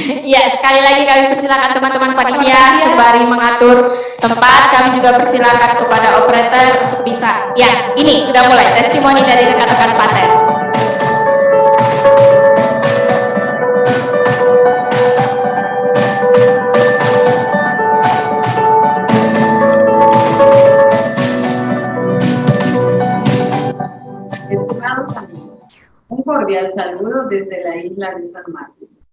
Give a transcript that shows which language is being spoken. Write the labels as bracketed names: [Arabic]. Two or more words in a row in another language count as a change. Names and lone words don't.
[Indonesian] Ya, sekali lagi kami persilakan teman-teman panitia sembari mengatur tempat. Kami juga persilakan kepada operator untuk bisa. Ya, ini sudah mulai testimoni dari rekan-rekan paten. [Spanish] Estimados amigos, un cordial saludo desde la isla de San Martín.